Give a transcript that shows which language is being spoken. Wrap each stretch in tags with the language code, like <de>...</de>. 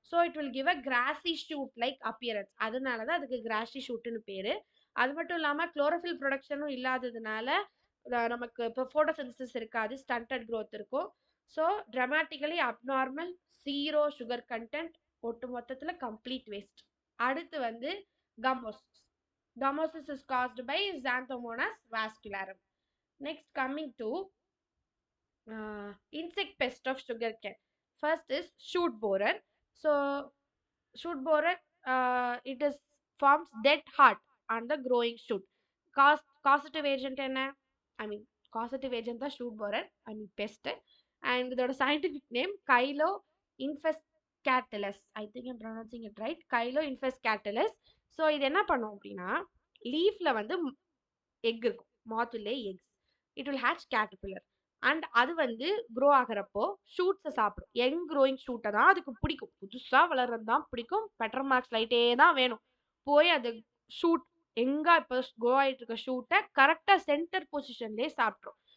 <en>So it will give a crazy shoot like appearance.</en> <ta>அதனால தான் அதுக்கு கிராஸி ஷூட்ன்னு பேரு. அது மட்டும் இல்லாம குளோரோஃபில் ப்ரொடக்ஷனும் இல்லாததுனால நமக்கு இப்போ ஃபோட்டோசிந்தசிஸ் இருக்காது, ஸ்டண்டட் growth இருக்கும்.</ta> <en>so dramatically abnormal, zero sugar content,</en> <ta>ஒட்டு மொத்தத்துல</ta> <en>Complete waste.</en> <ta>அடுத்து வந்து கமோசிஸ்.</ta> <en>Gummosis is caused by Xanthomonas vascularum. Next, coming to insect pest of sugarcane. First is shoot borer. So shoot borer, it is forms dead heart on the growing shoot. Causative agent என்ன? I mean causative agent தான் shoot borer, I mean pest. And இதோட scientific name Kylo infescatalis. I think I'm pronouncing it right. Kylo infescatalis.</en> <ta>So இது என்ன பண்ணும் அப்படின்னா லீஃப்ல வந்து egg இருக்கும்.</ta> <en>moth will lay eggs. It will hatch caterpillar.</en> <ta>And அது வந்து க்ரோ ஆகிறப்போ ஷூட்ஸை சாப்பிடும். யங் க்ரோயிங் ஷூட்டை தான் அதுக்கு பிடிக்கும். புதுசாக வளர்றது தான் பிடிக்கும். பெட்டர் மார்க்ஸ் லைட்டே தான் வேணும். போய் அது ஷூட் எங்கே இப்போ க்ரோ ஆகிட்டு இருக்க ஷூட்டை கரெக்டாக சென்டர் பொசிஷன்லேயே சாப்பிட்ரும்.</ta>